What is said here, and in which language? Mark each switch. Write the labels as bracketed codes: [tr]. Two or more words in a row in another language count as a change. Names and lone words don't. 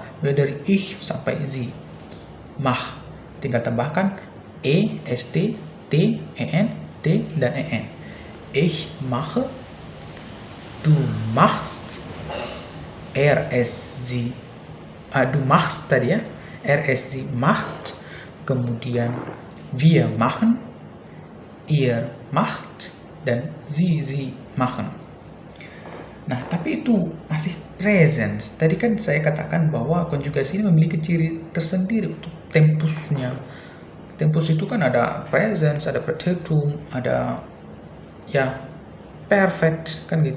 [id] Mulai dari ich sampai sie. Mah. Tinggal tambahkan e, st, t, en, t dan en. [de] Ich mache, du machst, du machst [id] tadi ya, [de] rsg macht, kemudian wir machen, ihr macht, dan sie machen. [id] Nah, tapi itu masih present. Tadi kan saya katakan bahwa konjugasi ini memiliki ciri tersendiri untuk tempusnya. Tempus itu kan ada present, ada preteritum, ada ya perfect kan gitu.